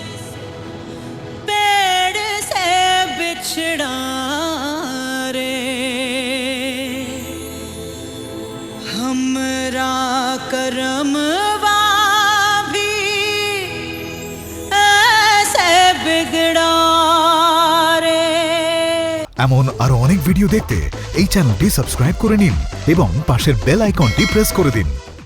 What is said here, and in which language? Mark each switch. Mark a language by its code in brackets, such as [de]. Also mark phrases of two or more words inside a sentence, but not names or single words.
[bho] पेड़ से बिछड़ा रे, हमरा करमवा भी ऐसे बिगड़ा रे। [bn] এমন আরো অনেক ভিডিও দেখতে এই চ্যানেলটি সাবস্ক্রাইব করে নিন এবং পাশের বেল আইকনটি প্রেস করে দিন।